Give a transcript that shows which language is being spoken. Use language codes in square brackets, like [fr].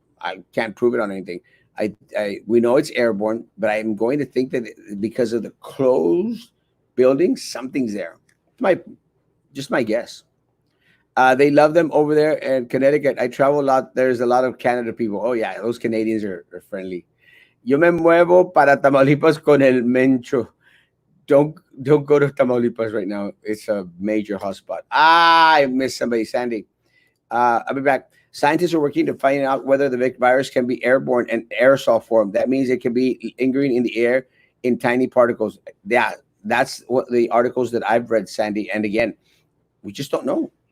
[en] I can't prove it on anything. We know it's airborne, but I'm going to think that because of the closed building, something's there. My just my guess. They love them over there in Connecticut. I travel a lot. There's a lot of Canada people. Oh yeah, those Canadians are friendly. [es] Yo me muevo para Tamaulipas con el Mencho. [en] Don't go to Tamaulipas right now. It's a major hotspot. I missed somebody, Sandy. I'll be back. Scientists are working to find out whether the virus can be airborne and aerosol form. That means it can be lingering in the air in tiny particles. Yeah, that's what the articles that I've read, Sandy. And again, we just don't know.